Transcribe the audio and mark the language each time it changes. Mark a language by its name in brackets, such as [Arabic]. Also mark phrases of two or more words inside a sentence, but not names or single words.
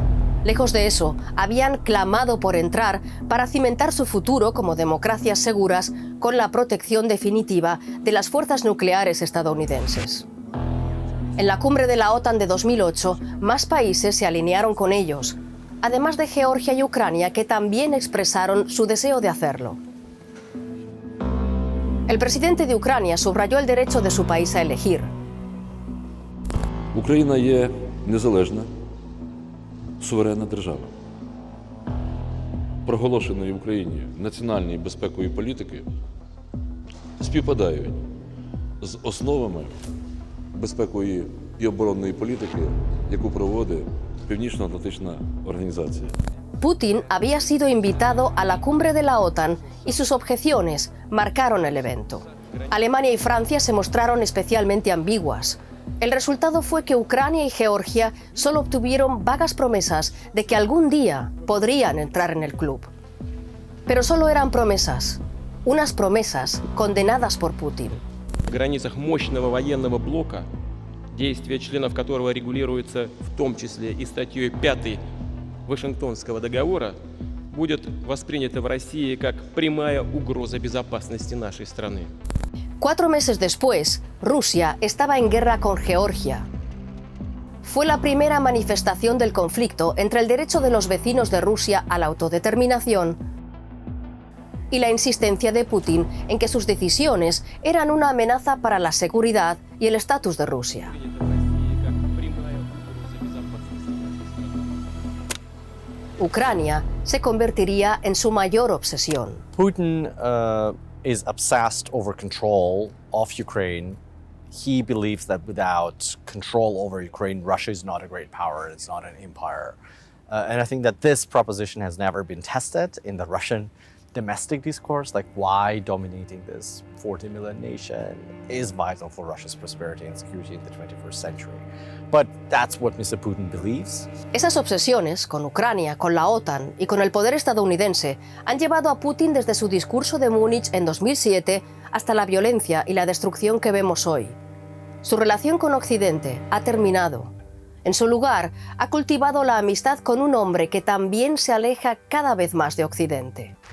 [Spanish] Lejos de eso, habían clamado por entrar para cimentar su futuro como democracias seguras con la protección definitiva de las fuerzas nucleares estadounidenses. En la cumbre de la OTAN de 2008, más países se alinearon con ellos, además de Georgia y Ucrania, que también expresaron su deseo de hacerlo. El presidente de Ucrania subrayó el derecho de su país a elegir. [Ukrainian] Україна є незалежна, суверенна держава. Проголошеної в Україні національної і безпекової політики співпадають з основами безпекової і оборонної політики, яку проводить Північно-Атлантична організація. [Spanish] Putin había sido invitado a la cumbre de la OTAN y sus objeciones marcaron el evento. Alemania y Francia se mostraron especialmente ambiguas. El resultado fue que Ucrania y Georgia solo obtuvieron vagas promesas de que algún día podrían entrar en el club. Pero solo eran promesas, unas promesas condenadas por Putin. [Russian] В границах мощного военного блока, действия членов которого регулируются в том числе и статьей 5 Вашингтонского договора, будет воспринято в России как прямая угроза безопасности нашей страны. [Spanish] 4 meses después, Rusia estaba en guerra con Georgia. Fue la primera manifestación del conflicto entre el derecho de los vecinos de Rusia a la autodeterminación y la insistencia de Putin en que sus decisiones eran una amenaza para la seguridad y el estatus de Rusia. Ucrania se convertiría en su mayor obsesión. [English] Putin is obsessed over control of Ukraine. He believes that without control over Ukraine, Russia is not a great power, it's not an empire. And I think that this proposition has never been tested in the Russian domestic discourse, like why dominating this 40 million nation is vital for Russia's prosperity and security in the 21st century. But that's what Mr. Putin believes. [Spanish] Esas obsesiones con Ucrania, con la OTAN y con el poder estadounidense han llevado a Putin desde su discurso de Múnich en 2007 hasta la violencia y la destrucción que vemos hoy. Su relación con Occidente ha terminado. En su lugar, ha cultivado la amistad con un hombre que también se aleja cada vez más de Occidente.